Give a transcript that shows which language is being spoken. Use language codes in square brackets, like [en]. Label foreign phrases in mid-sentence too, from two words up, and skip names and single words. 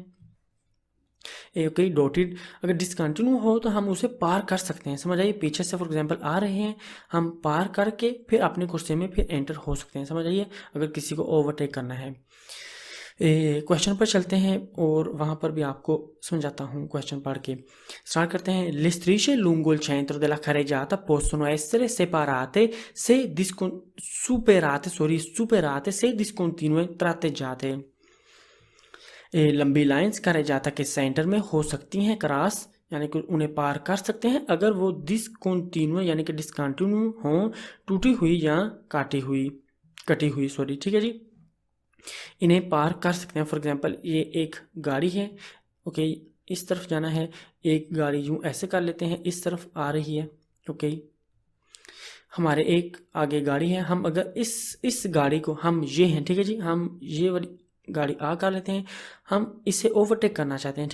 [hi] ओके, डॉटेड अगर डिसकंटिन्यू हो तो हम उसे पार कर सकते हैं। समझ आइए, पीछे से [en] for example [hi] आ रहे हैं, हम पार करके फिर अपने कुर्सी में फिर एंटर हो सकते हैं। समझ आइए, अगर किसी को ओवरटेक करना है। क्वेश्चन पर चलते हैं और वहाँ पर भी आपको समझाता हूँ क्वेश्चन पढ़ के। स्टार्ट करते हैं। [it] Le strisce lungo il centro della carreggiata possono essere superate se discontinue tratteggiate। [hi] लंबी लाइंस खरेजाता के सेंटर में हो सकती हैं क्रॉस, यानी कि उन्हें पार कर सकते हैं अगर वो डिसकंटिन्यू यानी कि डिसकंटिन्यू हो, टूटी हुई या कटी हुई सॉरी। ठीक है जी, इन्हें पार कर सकते हैं। [en] for example [hi] ये एक गाड़ी है, ओके, इस तरफ जाना है, एक गाड़ी यूँ ऐसे कर लेते हैं, इस तरफ आ रही है, ओके, हमारे एक आगे गाड़ी है, हम अगर इस गाड़ी को हम ये हैं, ठीक है जी, हम ये वाली गाड़ी आ कर लेते हैं, हम इसे ओवरटेक करना चाहते हैं।